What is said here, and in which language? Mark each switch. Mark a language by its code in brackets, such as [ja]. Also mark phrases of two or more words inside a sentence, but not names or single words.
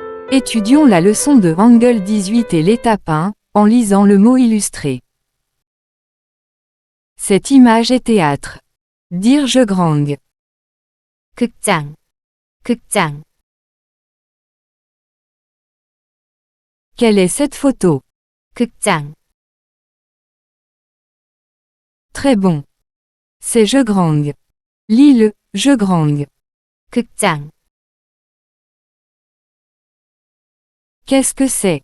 [fr] Étudions la leçon de Hangul 18 et l'étape 1, en lisant le mot illustré. Cette image est théâtre. Dire je grang. [ko] 극장, 극장. [fr] Quelle est cette photo? [ko] 극장, [fr] Très bon. C'est je grang. Lis-le, je grang. [ko] 극장. [fr] Qu'est-ce que c'est?